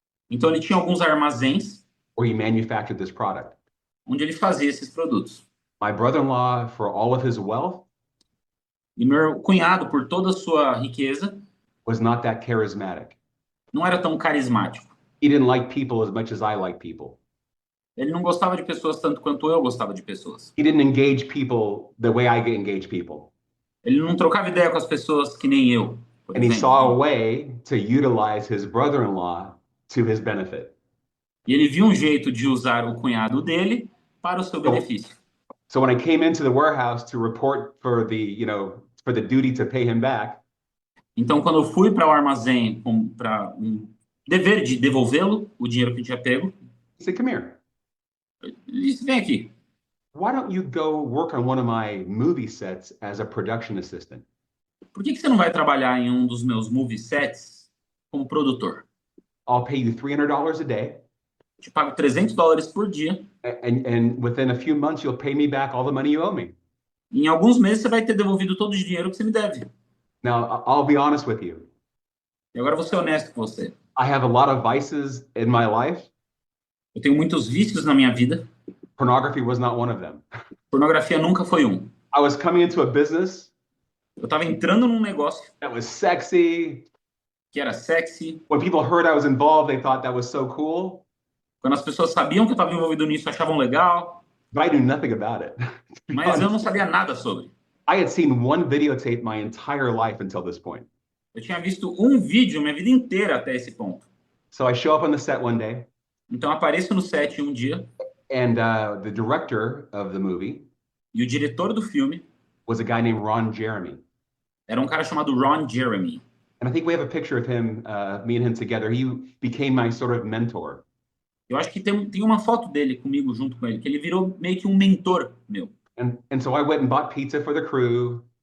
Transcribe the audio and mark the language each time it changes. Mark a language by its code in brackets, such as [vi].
[pt] Então ele tinha alguns armazéns [en] where he manufactured this product. [pt] onde ele fazia esses produtos. [en] My brother-in-law, for all of his wealth, [pt] E meu cunhado, por toda a sua riqueza, [en] was not that charismatic. [pt] não era tão carismático. [en] He didn't like people as much as I like people. [pt] Ele não gostava de pessoas tanto quanto eu gostava de pessoas. [en] He didn't engage people the way I engage people. [pt] Ele não trocava ideia com as pessoas que nem eu, por [en] And he [pt] exemplo. [en] saw a way to utilize his brother-in-law to his benefit. [pt] E ele viu um jeito de usar o cunhado dele para o seu benefício. [en] So when I came into the warehouse to report for the duty to pay him back, [pt] Então, quando eu fui para o armazém para um dever de devolvê-lo, o dinheiro que eu tinha pego, [en] he said, "Come here. [pt] ele disse, vem aqui. [en] Why don't you go work on one of my movie sets as a production assistant? [pt] Por que você não vai trabalhar em um dos meus [en] movie sets [pt] como produtor? [en] I'll pay you $300 a day, [pt] Te pago $300 por dia. [en] and within a few months you'll pay me back all the money you owe me." [pt] E em alguns meses você vai ter devolvido todo o dinheiro que você me deve. [en] Now, I'll be honest with you. [pt] E agora eu vou ser honesto com você. [en] I have a lot of vices in my life. [pt] Eu tenho muitos vícios na minha vida. [en] Pornography was not one of them. [pt] Pornografia nunca foi um. [en] I was coming into a business [pt] Eu estava entrando num negócio [en] that was sexy. [pt] que era sexy. [en] When people heard I was involved, they thought that was so cool, [pt] Quando as pessoas sabiam que eu estava envolvido nisso, achavam legal. [en] but I knew nothing about it. To be [pt] Mas eu não [en] honest. [pt] sabia nada sobre. [en] I had seen one videotape my entire life until this point. [pt] Eu tinha visto um vídeo minha vida inteira até esse ponto. [en] So I show up on the set one day, [pt] Então eu apareço no set um dia [en] and the director of the movie [pt] e o diretor do filme [en] was a guy named Ron Jeremy. [pt] era um cara chamado Ron Jeremy. [en] And I think we have a picture of him, me and him together. He became my sort of mentor. [pt] Eu acho que tem uma foto dele comigo junto com ele, que ele virou meio que um mentor meu. [en] And so I went and bought pizza for the crew.